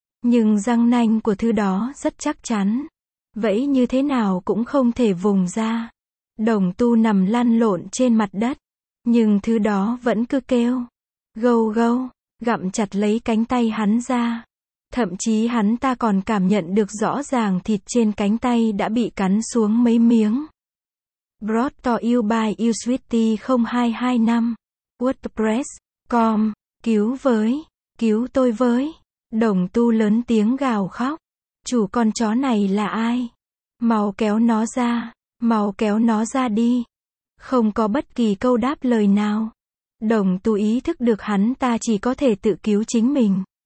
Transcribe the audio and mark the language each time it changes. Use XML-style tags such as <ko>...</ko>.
<vi>Nhưng răng nanh của thứ đó rất chắc chắn, vẫy như thế nào cũng không thể vùng ra. Đồng Tu nằm lăn lộn trên mặt đất, nhưng thứ đó vẫn cứ kêu gâu gâu, gặm chặt lấy cánh tay hắn ra. Thậm chí hắn ta còn cảm nhận được rõ ràng thịt trên cánh tay đã bị cắn xuống mấy miếng.</vi> <en>Brought to you by usweety0225 wordpress.com.</en> <vi>Cứu với, cứu tôi với. Đồng Tu lớn tiếng gào khóc. Chủ con chó này là ai? Mau kéo nó ra. Mau kéo nó ra đi. Không có bất kỳ câu đáp lời nào. Đồng Tu ý thức được hắn ta chỉ có thể tự cứu chính mình.</vi>